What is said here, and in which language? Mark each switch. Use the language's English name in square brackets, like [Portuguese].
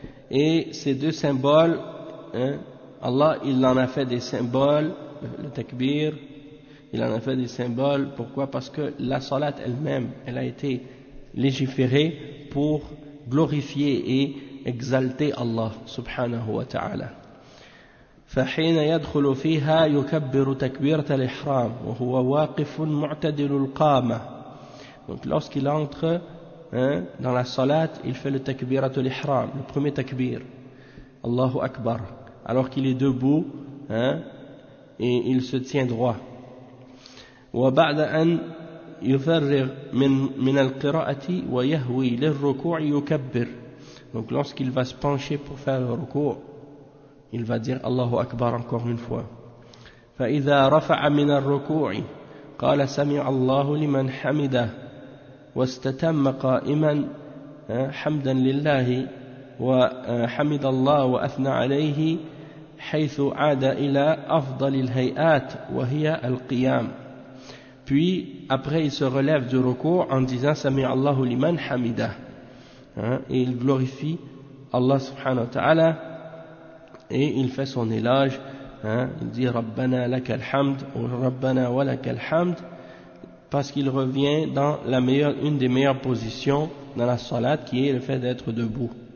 [French] Et ces deux symboles, hein, Allah, il en a fait des symboles, le takbir, il en a fait des symboles. Pourquoi? Parce que la salat elle-même, elle a été légiférée pour glorifier et exalter Allah subhanahu wa ta'ala. [Arabic] فحين يدخل فيها يكبر تكبيرة الإحرام وهو واقف معتدل القامة. [French] Donc lorsqu'il entre dans la salat, il fait le takbira de l'ihram, le premier takbir, Allahu Akbar, alors qu'il est debout et il se tient droit. [Arabic] وبعد أن يفرغ من القراءة ويهوي للركوع يكبر. [French] Donc lorsqu'il va se pencher pour faire le ركوع, il va dire Allahu Akbar encore une fois. [Arabic] فإذا رفع من الركوع قال سمع الله لمن حمده واستتم قائما حمدا لله وحمد الله وأثنى عليه حيث عاد إلى أفضل الهيئات وهي القيام. [French] Puis après il se relève du ركوع en disant [Arabic] سمع الله لمن حمده, [French] et il glorifie Allah subhanahu wa ta'ala. Et il fait son éloge, il dit [Arabic] Rabbana lakal hamd, [French] ou [Arabic] Rabbana walakal hamd, [French] parce qu'il revient dans la meilleure, une des meilleures positions dans la salat, qui est le fait d'être debout.